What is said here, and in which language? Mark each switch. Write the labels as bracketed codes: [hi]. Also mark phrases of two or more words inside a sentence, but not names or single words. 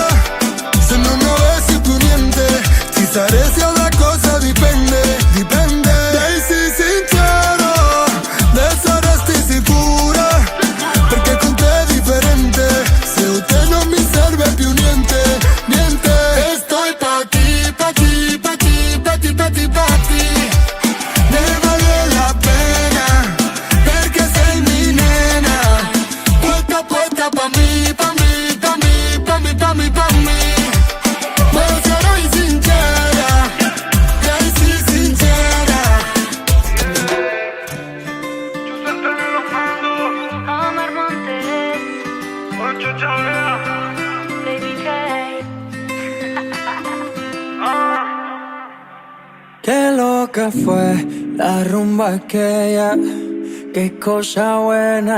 [it] Se non avessi più niente, ci saresti, la cosa dipende, dipende. Dai, sii sincera, ne saresti sicura, perché con te è differente. Se usted non mi serve più niente, niente. [es] Estoy pa' ti, pa' ti, pa' ti, pa' ti, pa' ti, pa' ti. [it] Ne vale la pena, perché sei [es] mi nena. Puesta, puesta pa' mí, pa' mí, pa' mí, pa' mí, pa' mí, pa' mí. [it] Ma sarai sincera, dai, sì, sincera. Omar Montes, Baby K. [es] Qué loca fue la rumba aquella, qué cosa buena.